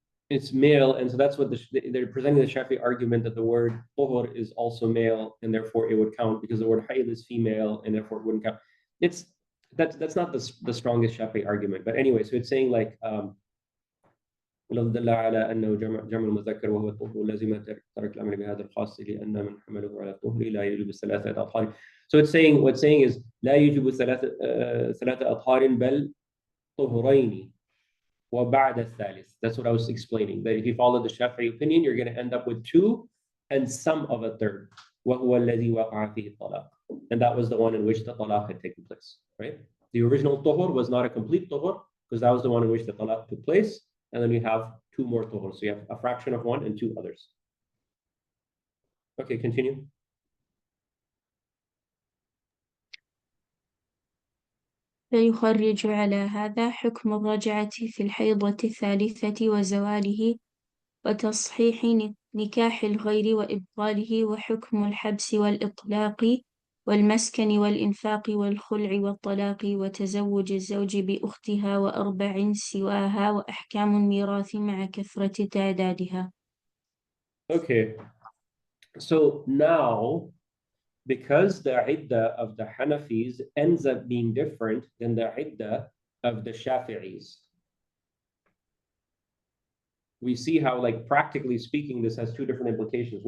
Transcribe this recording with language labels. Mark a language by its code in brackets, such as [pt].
[en] It's male, and so that's what they're presenting the Shafi'i argument that the word tuhur is also male, and therefore it would count because the word hayd is female, and therefore it wouldn't count. That's not the strongest Shafi'i argument, but anyway, so it's saying like [ar] لو دل على أنه جمع المذكر وهو الطهر لازم ترك العمل بهذا الخاص لأن من حمله على الطهر لا يجب 3 أطهار. [en] So it's saying, what's saying is [ar] لا يجب 3 أطهار بل طهرين وبعد الثالث. [en] That's what I was explaining, that if you follow the Shafi'i opinion, you're going to end up with 2 and some of a third. [ar] وهو الذي وقع فيه الطلاق. [en] And that was the one in which the talaq had taken place, right? The original tuhur was not a complete tuhur because that was the one in which the talaq took place. And then you have 2 more tuhur. So you have a fraction of one and 2 others. Okay, continue. [ar] فيخرج على هذا حكم الرجعة في الحيضة الثالثة وزواله وتصحيح نكاح الغير وإبطاله وحكم الحبس والإطلاق والمسكن والإنفاق والخلع والطلاق وتزوج الزوج بأختها و4 سواها وأحكام الميراث مع كثرة تعدادها. [en] Okay, so now because the iddah of the Hanafis ends up being different than the iddah of the Shafi'is, we see how, like, practically speaking, this has 2 different implications.